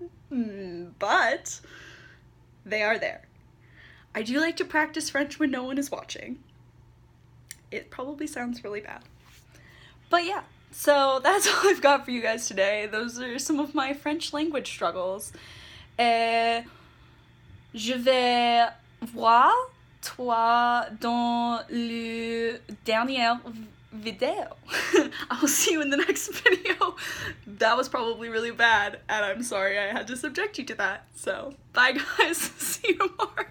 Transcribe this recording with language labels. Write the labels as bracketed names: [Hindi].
[English] But they are there. I do like to practice French when no one is watching. It probably sounds really bad. But yeah, so that's all I've got for you guys today. Those are some of my French language struggles. [French] Je vais voir toi dans le dernier video. [English] I'll see you in the next video. That was probably really bad, and I'm sorry I had to subject you to that. So, bye guys. See you tomorrow.